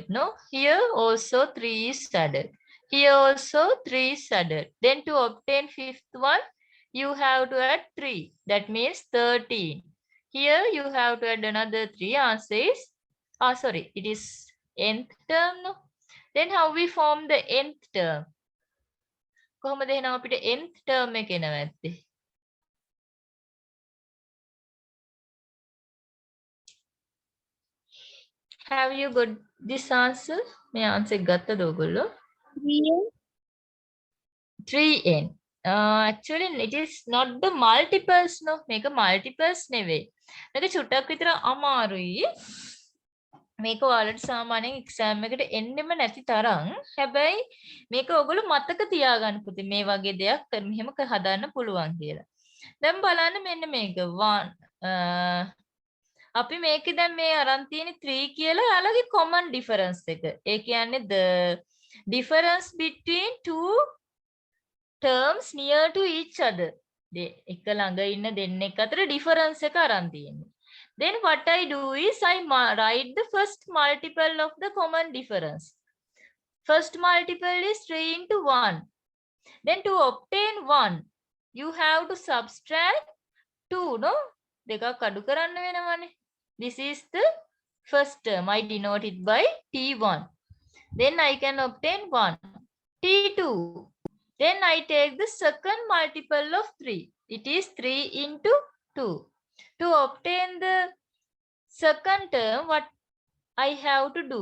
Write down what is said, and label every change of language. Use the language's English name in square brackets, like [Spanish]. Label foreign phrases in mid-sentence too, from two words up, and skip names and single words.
[English] No, here also 3 is added. Here also 3 is added. Then to obtain fifth one, you have to add 3. That means 13. Here you have to add another 3. Answer is, sorry, it is nth term. No? Then how we form the nth term? [Sinhala] කොහොමද එහෙනම් අපිට [English] nth term [Sinhala] එක එනවා ඇත්තේ? [English] Have you got this answer? [Sinhala] මේ answer ගත්තද ඔයගොල්ලෝ? [English] 3n. Actually it is not the multiples no. [Sinhala] මේක multiples නෙවෙයි. මේක චුට්ටක් විතර අමාරුයි. මේක ඔයාලට සාමාන්‍යයෙන් එක්සෑම් එකට එන්නෙම නැති තරම්. හැබැයි මේක ඔයගොල්ලෝ මතක තියාගන්න පුතේ මේ වගේ දෙයක් මෙහෙම හදාන්න පුළුවන් කියලා. දැන් බලන්න මෙන්න මේක 1 අපි මේකේ දැන් මේ අරන් තියෙන 3 කියලා යාළුවගේ [English] common difference [Sinhala] එක. ඒ කියන්නේ [English] the difference between two terms near to each other. [Sinhala] එක ළඟ ඉන්න දෙන්නෙක් අතර difference එක අරන් තියෙන්නේ. [English] Then what I do is I write the first multiple of the common difference. First multiple is 3 into 1. Then to obtain 1, you have to subtract 2, no? [Sinhala] දෙකක් අඩු කරන්න වෙනවනේ. [English] This is the first term. I denote it by T1. Then I can obtain 1. T2. Then I take the second multiple of 3. It is 3 into 2. To obtain the second term, what I have to do?